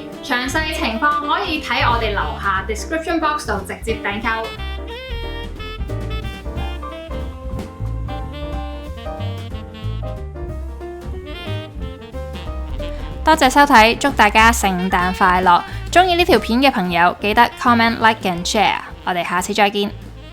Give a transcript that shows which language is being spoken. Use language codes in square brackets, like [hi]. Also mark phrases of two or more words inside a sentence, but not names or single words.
[yue] 詳細情況可以睇我哋樓下 [en] description box [yue] 度直接訂購。多謝收睇，祝大家聖誕快樂！鍾意呢條片嘅朋友記得 [en] comment、like and share。 [yue] 我哋下次再見。